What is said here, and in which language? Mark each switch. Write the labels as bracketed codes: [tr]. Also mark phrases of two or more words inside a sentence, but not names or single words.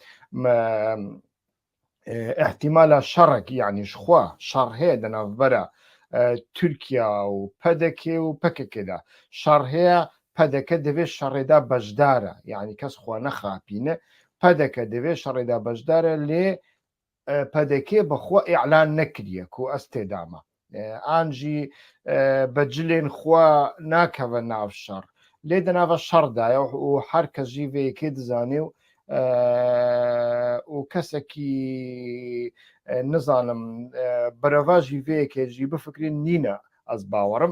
[ku] ihtimala şerek yani ji xwe şer heye di navbera Tirkiye û pedekê û pekekê de şer heye pedeke divê şerê de bejdar e yani kes xwe nexapîne pedeke divê şerê de bejdar e lê pedekê bi xwe îlan nekiriye ku ez têda me ئانجی بەجلێن خوا ناکەوە ناو شەڕ لێ دەناوە شەڕدایە و هەر کەس ژیڤەیەکێ دەزانێ و کەسێکی نزانم بەرەڤا ژیڤەیەکێژی بفکرین نینە ئەس باوەڕم